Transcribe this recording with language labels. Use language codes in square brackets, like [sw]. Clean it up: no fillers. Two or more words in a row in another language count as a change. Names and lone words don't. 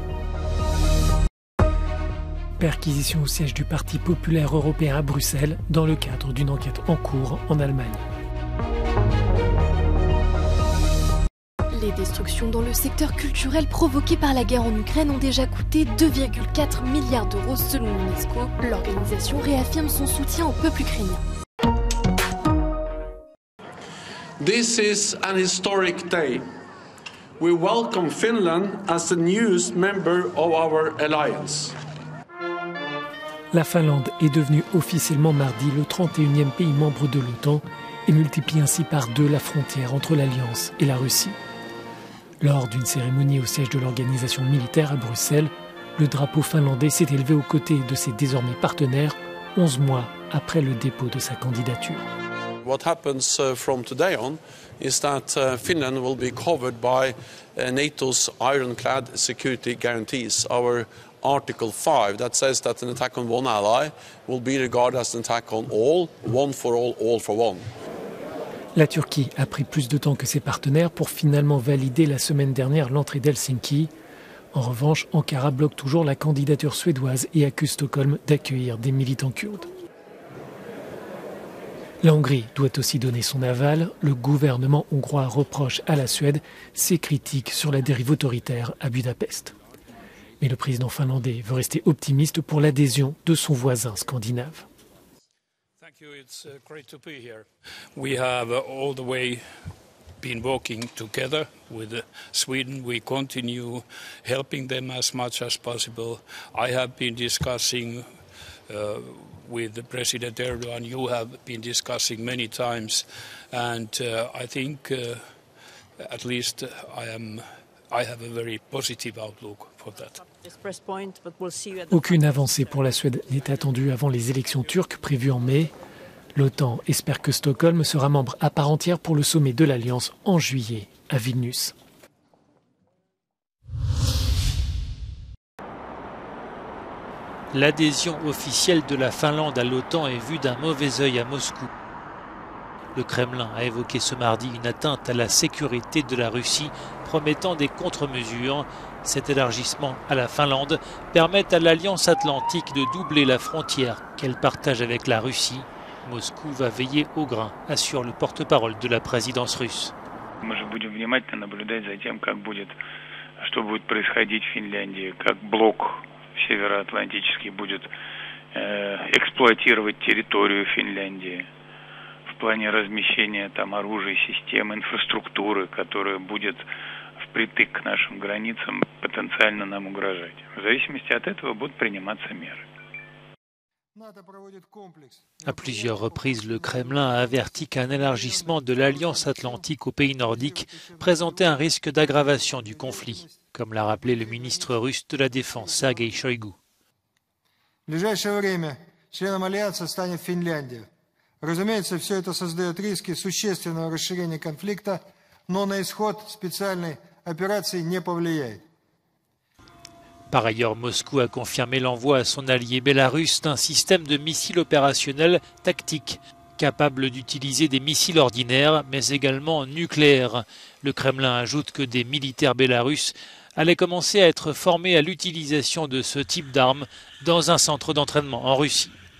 [fr] Perquisition au siège du Parti populaire européen à Bruxelles dans le cadre d'une enquête en cours en Allemagne. Les destructions dans le secteur culturel provoquées par la guerre en Ukraine ont déjà coûté 2,4 milliards d'euros selon l'UNESCO. L'organisation réaffirme son soutien au peuple ukrainien. [en] This is an historic day. We welcome Finland as the newest member of our alliance. [fr] La Finlande est devenue officiellement mardi le 31e pays membre de l'OTAN et multiplie ainsi par 2 la frontière entre l'Alliance et la Russie. Lors d'une cérémonie au siège de l'organisation militaire à Bruxelles, le drapeau finlandais s'est élevé aux côtés de ses désormais partenaires 11 mois après le dépôt de sa candidature. [en] What happens from today on is that Finland will be covered by NATO's ironclad security guarantees. Our Article 5 that says that an attack on one ally will be regarded as an attack on all, one for all for one. [fr] La Turquie a pris plus de temps que ses partenaires pour finalement valider la semaine dernière l'entrée d'Helsinki. En revanche, Ankara bloque toujours la candidature suédoise et accuse Stockholm d'accueillir des militants kurdes. La Hongrie doit aussi donner son aval. Le gouvernement hongrois reproche à la Suède ses critiques sur la dérive autoritaire à Budapest. Mais le président finlandais veut rester optimiste pour l'adhésion de son voisin scandinave. [en] Thank you. It's great to be here. We have all the way been working together with Sweden. We continue helping them as much as possible. I have been discussing with President Erdogan. You have been discussing many times, and I think at least I have a very positive outlook for that. [fr] Aucune avancée pour la Suède n'est attendue avant les élections turques prévues en mai. L'OTAN espère que Stockholm sera membre à part entière pour le sommet de l'Alliance en juillet à Vilnius. L'adhésion officielle de la Finlande à l'OTAN est vue d'un mauvais œil à Moscou. Le Kremlin a évoqué ce mardi une atteinte à la sécurité de la Russie, promettant des contre-mesures. Cet élargissement à la Finlande permet à l'Alliance Atlantique de doubler la frontière qu'elle partage avec la Russie. Moscou va veiller au grain, assure le porte-parole de la présidence russe. [ru] Мы же будем внимательно наблюдать за тем, что будет происходить в Финляндии, как блок североатлантический будет эксплуатировать территорию Финляндии в плане размещения там оружия, систем, инфраструктуры, которая будет впритык к нашим границам потенциально нам угрожать. В зависимости от этого будут приниматься меры. [fr] À plusieurs reprises, le Kremlin a averti qu'un élargissement de l'Alliance Atlantique aux pays nordiques présentait un risque d'aggravation du conflit, comme l'a rappelé le ministre russe de la Défense, Sergei Shoigu. [ru] В ближайшее время членом Альянса станет Финляндия. Разумеется, все это создает риски существенного расширения конфликта, но на исход специальной операции не повлияет. [fr] Par ailleurs, Moscou a confirmé l'envoi à son allié bélarusse d'un système de missiles opérationnels tactiques, capable d'utiliser des missiles ordinaires, mais également nucléaires. Le Kremlin ajoute que des militaires bélarusses allaient commencer à être formés à l'utilisation de ce type d'armes dans un centre d'entraînement en Russie.